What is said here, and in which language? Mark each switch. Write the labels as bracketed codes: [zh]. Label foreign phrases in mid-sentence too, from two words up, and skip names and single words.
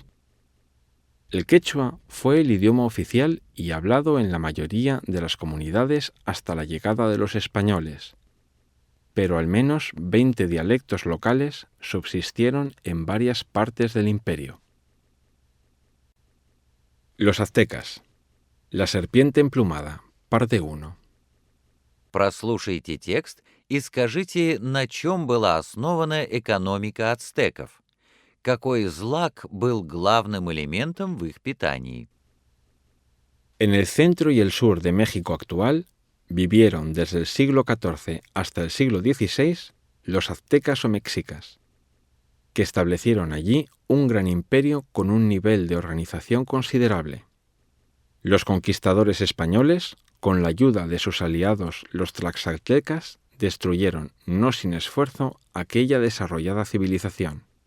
[es] El quechua fue el idioma oficial y hablado en la mayoría de las comunidades hasta la llegada de los españoles, pero al menos 20 dialectos locales subsistieron en varias partes del imperio. Los aztecas. La serpiente emplumada. Parte 1. [ru] Прослушайте текст и скажите, на чем была основана экономика ацтеков. Какой злак был главным элементом в их питании? [es] En el centro y el sur de México actual vivieron desde el siglo XIV hasta el siglo XVI los aztecas o mexicas, que establecieron allí un gran imperio con un nivel de organización considerable. Los conquistadores españoles, con la ayuda de sus aliados los tlaxcaltecas, destruyeron, no sin esfuerzo, aquella desarrollada civilización.